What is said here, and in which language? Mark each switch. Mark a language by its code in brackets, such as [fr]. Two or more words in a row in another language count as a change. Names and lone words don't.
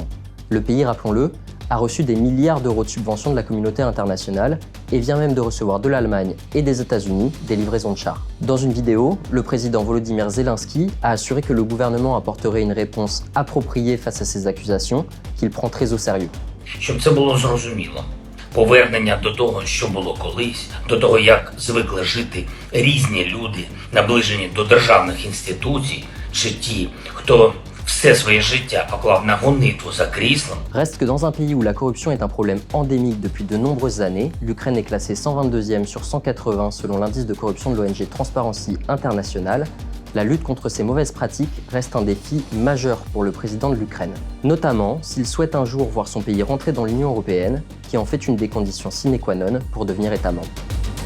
[fr] Le pays, rappelons-le, a reçu des milliards d'euros de subventions de la communauté internationale et vient même de recevoir de l'Allemagne et des États-Unis des livraisons de chars. Dans une vidéo, le président Volodymyr Zelensky a assuré que le gouvernement apporterait une réponse appropriée face à ces accusations, qu'il prend très au sérieux. [uk] Щоб це було зрозуміло. Повернення до того, що було колись, до того, як звикли жити різні люди, наближені до державних інституцій, чи ті, хто все своє життя поклав на гонитву за кріслом. [fr] Reste que dans un pays où la corruption est un problème endémique depuis de nombreuses années, l'Ukraine est classée 122e sur 180 selon l'indice de corruption de l'ONG Transparency International, la lutte contre ces mauvaises pratiques reste un défi majeur pour le président de l'Ukraine. Notamment s'il souhaite un jour voir son pays rentrer dans l'Union européenne, qui en fait une des conditions sine qua non pour devenir État membre.